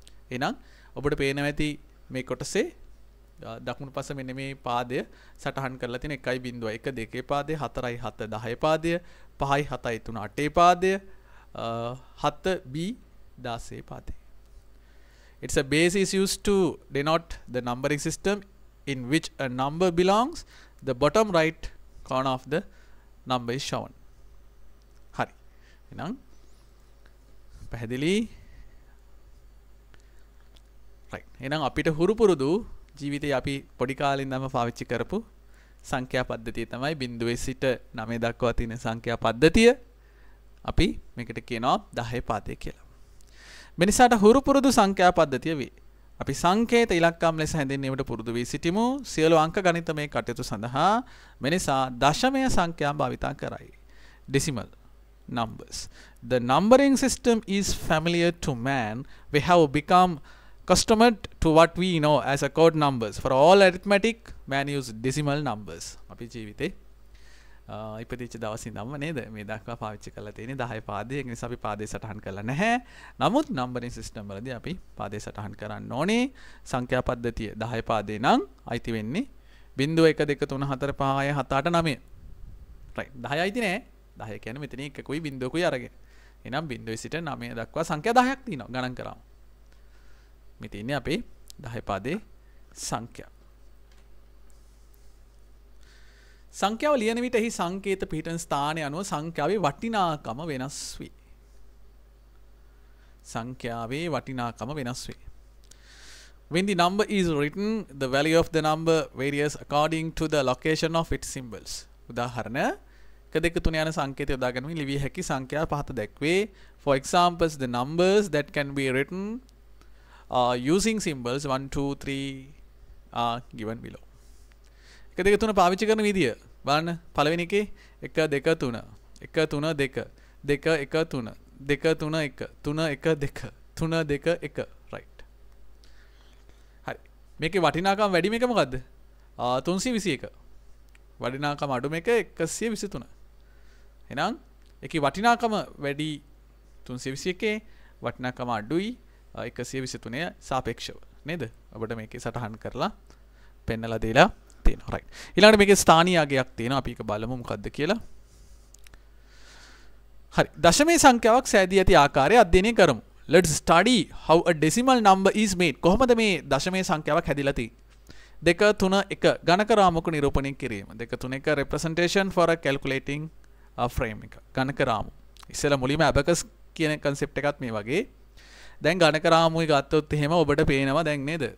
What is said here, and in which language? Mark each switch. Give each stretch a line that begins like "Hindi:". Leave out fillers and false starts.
Sinhala: එහෙනම් ඔබට පේනවා ඇති මේ කොටසේ දකුණු පස මෙන්න මේ පාදය සටහන් කරලා තියෙන 1.1 2 පාදය, 4යි 7 10 පාදය, 5යි 7යි 3 8 පාදය, 7B 16 පාදය.
English: It's a base is used to denote the numbering system in which a number belongs. The bottom right corner of the number is shown.
Sinhala: Hari. එහෙනම් පැහැදිලි.
English: right.
Sinhala: එහෙනම් අපිට හුරු පුරුදු ජීවිතේ අපි පොඩි කාලේ ඉඳන්ම පාවිච්චි කරපු සංඛ්‍යා පද්ධතිය තමයි 0 සිට 9 දක්වා තියෙන සංඛ්‍යා පද්ධතිය. අපි මේකට කියනවා 10 පාදය කියලා. මිනිසාට හුරු පුරුදු සංඛ්‍යා පද්ධතිය වේ. අපි සංකේත ඉලක්කම් ලෙස හැඳින්වීමට පුරුදු වී සිටිමු. සියලු අංක ගණිතමය කටයුතු සඳහා මිනිසා දශමය සංඛ්‍යා භාවිත කරයි.
English: Decimal numbers. The numbering system is familiar to man. We have become accustomed to what we know as a code numbers. For all arithmetic, man use decimal numbers.
Sinhala: අපි ජීවිතේ ඉපදිච්ච දවසින් ඉඳන්ම නේද මේ දක්වා පාවිච්චි කරලා තියෙන්නේ 10 පාදේ. ඒ නිසා අපි පාදේ සටහන් කරලා නැහැ. නමුත් නම්බරින් සිස්ටම් වලදී අපි පාදේ සටහන් කරන්න ඕනේ. සංඛ්‍යා පද්ධතිය 10 පාදේ නම් අයිති වෙන්නේ 0 1 2 3 4 5 6 7 8 9. right 10 අයිති නෑ. 10 කියන්නේ මෙතන එකකුයි බිංදුවකුයි අරගෙන. එහෙනම් 0 සිට 9 දක්වා සංඛ්‍යා 10ක් තියෙනවා ගණන් කරාම. මේ තියෙන්නේ අපේ 10 පාදේ සංඛ්‍යා. සංඛ්‍යාව ලියන විට එහි සංකේත පිහිටන ස්ථානය අනුව සංඛ්‍යාවේ වටිනාකම වෙනස් වේ. සංඛ්‍යාවේ වටිනාකම වෙනස් වේ.
English: When the number is written, the value of the number varies according to the location of its symbols.
Sinhala: උදාහරණ 1 2 3 යන සංකේතය යොදා ගැනීම ලිවිය හැකි සංඛ්‍යා පහත දැක්වේ.
English: For examples, the numbers that can be written using symbols 1 2 3 are given below.
Sinhala: 1 2 3 පාවිච්චි කරන විදිය බලන්න. පළවෙනි එකේ 1 2 3 1 3 2 2 1 3 2 3 1 3 1 2 3 2 1 right. මේකේ වටිනාකම වැඩි මේක මොකද්ද? 321. වටිනාකම අඩු මේක 123. එහෙනම් ඒකේ වටිනාකම වැඩි 321 වටිනාකම අඩුයි 123 සාපේක්ෂව නේද? ඔබට මේකේ සටහන් කරලා පෙන්නලා දීලා තියෙනවා. රයිට්. ඊළඟට මේකේ ස්ථානීය අගයක් තියෙනවා. අපි ඒක බලමු මොකද්ද කියලා. හරි. දශමයේ සංඛ්‍යාවක් සෑදී ඇති ආකාරය අධ්‍යයනය කරමු.
English: Let's study how a decimal number is made.
Sinhala: කොහොමද මේ දශමයේ සංඛ්‍යාවක් හැදිලා තියෙන්නේ? 2 3 1 ගණක රාමුවක නිරූපණය කිරීම.
English: 2 3 1 representation for a calculating frame එක.
Sinhala: ගණක රාමු. ඉස්සෙල්ලා මුලින්ම abacus කියන concept එකත් මේ වගේ. දැන් ගණක රාමුයි ගත්තොත් එහෙම ඔබට පේනවා දැන් නේද?